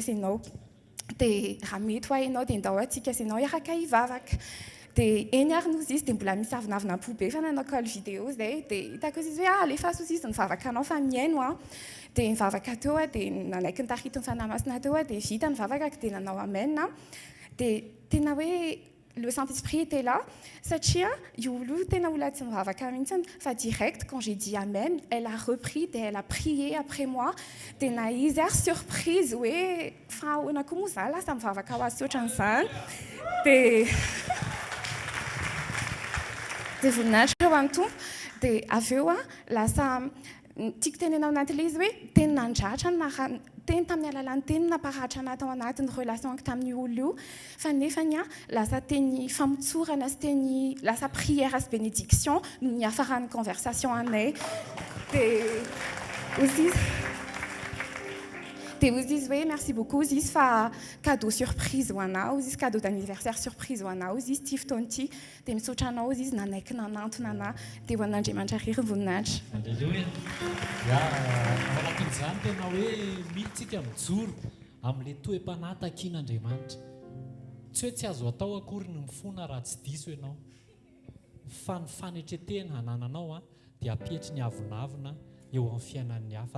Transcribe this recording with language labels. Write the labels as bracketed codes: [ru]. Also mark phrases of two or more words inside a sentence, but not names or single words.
[mg] sy ianao dia raha mety ho ianao dia ndao antsika sy ianao iaraka hivavaka dia eny ary nozy izy dia mbola misy avinavina pobe fa nanao call vidéo zay dia hitako izy hoe alefaso izy nivavaka anao fa miaino dia nivavaka teo dia nanaiky ny tarito ny fanahy masina teo dia vita nivavaka dia nanao amen dia tena hoe [fr] le Saint-Esprit était là [mg] satria io olo tena olona tsy mivavaka mihitsy fa direct [fr] quand j'ai dit amen elle a repris et elle a prié après moi [mg] dia na izy ary surprise hoe fa ahoana koa moa za lasa mivavaka ho azy ohatran'izany dia voninahitra ho an'ny tompo dia avy eo lasa tiako tenenao anaty izy hoe teny nandratra teny tamin'ny alalan'ny teny naparatra anahy tao anatin'ny relation tamin'ny olo io fa nefany lasa teny famotsorana sy teny lasa prière sy bénédiction no niafaran'ny conversation anay dia ozy izy hoe [fr] merci beaucoup [mg] ozy izy fa [fr] cadeau surprise [mg] ho anah ozy izy [fr] cadeau d'anniversaire surprise [mg] ho anah ozy izy ty fotoana ity dia misaotra anao ozy izy nanaiky nanantona anah dia ho an'Andriamanitra rery voninahitra alleloia manatin'izany tena hoe militsika mijoro amin'ilay toe-panahy takian'Andriamanitra tsy hoe tsy azo atao akory ny mifona raha tsy diso ianao fa ny fanetretehana hanananao dia apietry ny avonavona eo amin'ny fiainan'ny hafa.